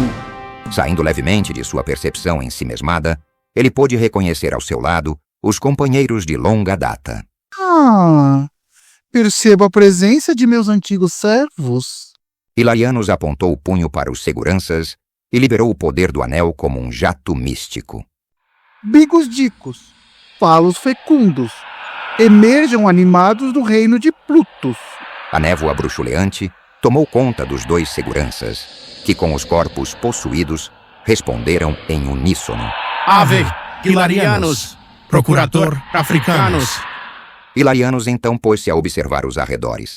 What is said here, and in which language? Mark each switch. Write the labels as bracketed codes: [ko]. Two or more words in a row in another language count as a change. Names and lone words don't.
[pt] Saindo levemente de sua percepção ensimesmada, ele pôde reconhecer ao seu lado os companheiros de longa data. Percebo a presença de meus antigos servos. Hilarianus apontou o punho para os seguranças e liberou o poder do anel como um jato místico. Bigos dicos, falos fecundos, emerjam animados do reino de Plutus. A névoa bruxuleante tomou conta dos 2 seguranças, que com os corpos possuídos responderam em uníssono. [la] Ave Hilarianus, procurador africanos. [pt] Hilarianus então pôs-se a observar os arredores.